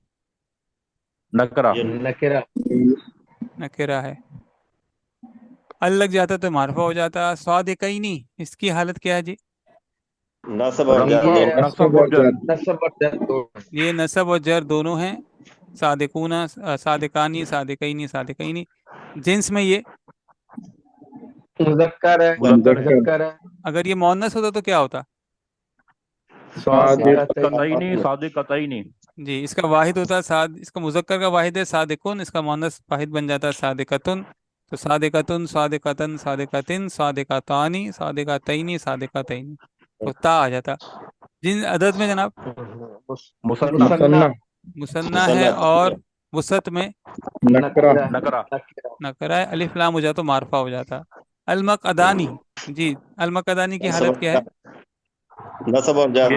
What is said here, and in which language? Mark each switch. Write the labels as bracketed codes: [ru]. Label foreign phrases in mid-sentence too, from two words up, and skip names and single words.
[ur] نکرہ. یہ نکرہ. نکرہ ہے. ال لگ جاتا تو معرفہ ہو جاتا. صادقینی، اس کی حالت کیا ہے جی؟ نصب اور جر یہ دونوں. نصب اور جر. نصب اور جر دو. یہ نصب اور جر دونوں ہیں. [ar] صادقون، صادقانی، صادقینی، صادقینی۔ [ur] جنس میں یہ مذکر ہے، مذکر ہے، مذکر ہے، اگر یہ مؤنث ہوتا تو کیا ہوتا؟ [ar] قطعینی، صادقتینی۔ [ur] جی، اس کا واحد ہوتا ہے اس کا مذکر کا واحد ہے صادقون، اس کا مؤنث واحد بن جاتا ہے صادقتن، تو [ar] صادقتن، صادقتن، صادقتن، صادقتانی، صادقتینی، صادقتینی، [ur] تو تا آ جاتا۔ جن عدد میں جناب مثنی، مثنیٰ، مثنیٰ ہے، اور وسط میں نکرہ، نکرہ، نکرہ ہے، الف لام ہو جاتا تو معرفہ ہو جاتا۔ المقعدانی، جی المقعدانی کی حالت کیا ہے؟ نصب اور جر،